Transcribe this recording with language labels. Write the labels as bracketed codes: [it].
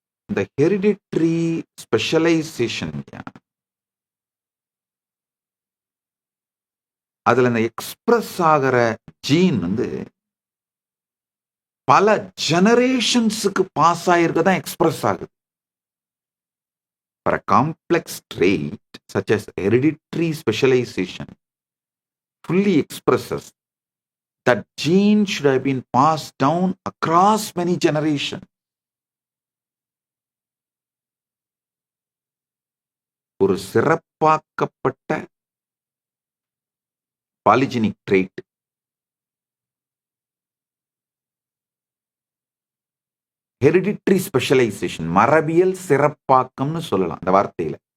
[ta] இந்த hereditary specialisation, அதுல இந்த எக்ஸ்பிரஸ் ஆகிற ஜீன் பல ஜெனரேஷன்ஸுக்கு பாஸ் ஆயிருக்கதான் எக்ஸ்பிரஸ் ஆகுது. [en] For a complex trait such as hereditary specialization fully expresses that gene should have been passed down across many generations. [ta] ஒரு சிறப்பாக்கப்பட்ட polygenic trade. Hereditary specialisation, மரபியல் சிறப்பாக்கம்னு சொல்லலாம் அந்த வார்த்தையில.